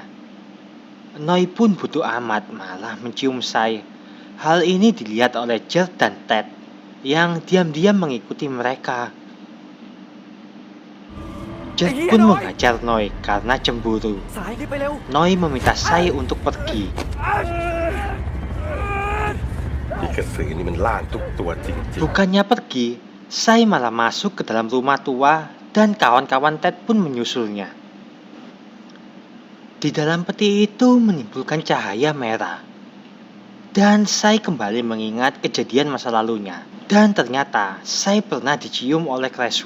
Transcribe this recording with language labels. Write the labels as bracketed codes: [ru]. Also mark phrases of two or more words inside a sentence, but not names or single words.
[id] Noi pun bodoh amat malah mencium Sai. Hal ini dilihat oleh Jer dan Ted yang diam-diam mengikuti mereka. Jer pun menghajar Noi karena cemburu. Noi meminta Sai untuk pergi. [th] นี่กระสือนี่มันล่าทุกตัวจริง [id] Bukannya pergi, Sai malah masuk ke dalam rumah tua dan kawan-kawan Ted pun menyusulnya. Di dalam peti itu menimbulkan cahaya merah. Dan Sai kembali mengingat kejadian masa lalunya. Dan ternyata Sai pernah dicium oleh Cressway.